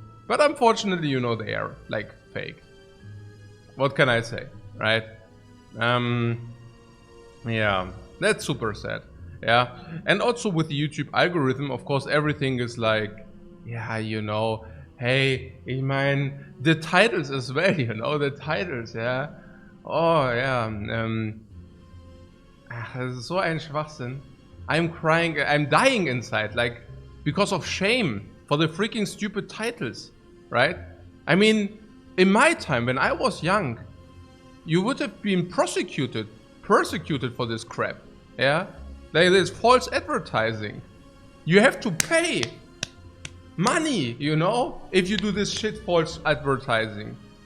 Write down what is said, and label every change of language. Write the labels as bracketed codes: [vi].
[en] But unfortunately, you know, they are like fake. What can I say, right? Yeah, that's super sad. Yeah, and also with the YouTube algorithm, of course, everything is like, yeah, you know, hey, [de] ich meine, [en] the titles as well, you know, the titles, yeah. [de] Oh, yeah, das ist so ein Schwachsinn. [en] I'm crying, I'm dying inside, like, because of shame for the freaking stupid titles, right? I mean, in my time, when I was young, you would have been persecuted for this crap, yeah? Like this false advertising. You have to pay money, you know, if you do this shit false advertising.